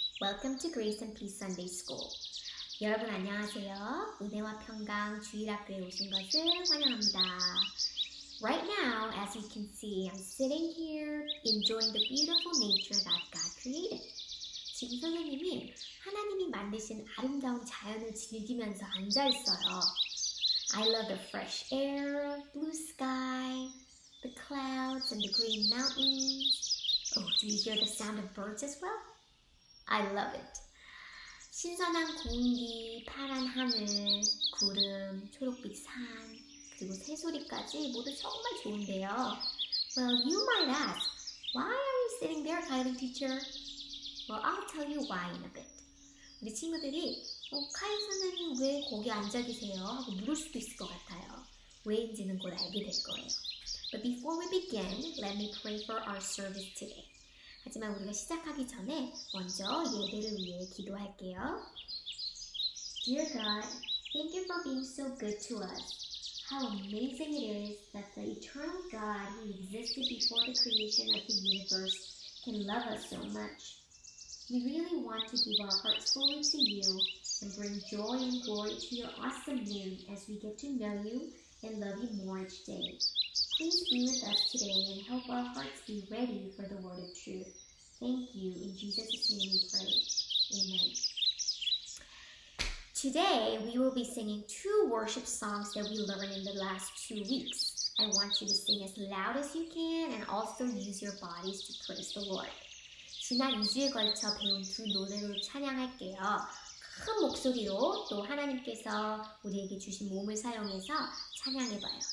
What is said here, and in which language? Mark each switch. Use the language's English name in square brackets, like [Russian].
[English] Welcome to Grace and Peace Sunday School. [Korean] 여러분 안녕하세요. 은혜와 평강 주일학교에 오신 것을 환영합니다. [English] Right now, as you can see, I'm sitting here enjoying the beautiful nature that God created. [Korean] 지금 선생님이 하나님이 만드신 아름다운 자연을 즐기면서 앉아있어요. [English] I love the fresh air, blue sky, the clouds and the green mountains. Oh, do you hear the sound of birds as well? I love it. [Korean] 신선한 공기, 파란 하늘, 구름, 초록빛 산, 그리고 새소리까지 모두 정말 좋은데요. [English] Well, you might ask, why are you sitting there, Kylie teacher? Well, I'll tell you why in a bit. [Korean] 우리 친구들이 카일 선생님 왜 거기 앉아 계세요? 하고 물을 수도 있을 것 같아요. 왜인지는 곧 알게 될 거예요. [English] But before we begin, let me pray for our service today. [Korean] 하지만 우리가 시작하기 전에 먼저 예배를 위해 기도할게요. [English] Dear God, thank you for being so good to us. How amazing it is that the eternal God who existed before the creation of the universe can love us so much. We really want to give our hearts fully to you and bring joy and glory to your awesome name as we get to know you and love you more each day. Please be with us today and help our hearts be ready for the word of truth. Thank you. In Jesus' name we pray. Amen. Today, we will be singing two worship songs that we learned in the last 2 weeks. I want you to sing as loud as you can and also use your bodies to praise the Lord. [Korean] 지난 2주에 걸쳐 배운 두 노래로 찬양할게요. 큰 목소리로 또 하나님께서 우리에게 주신 몸을 사용해서 찬양해봐요.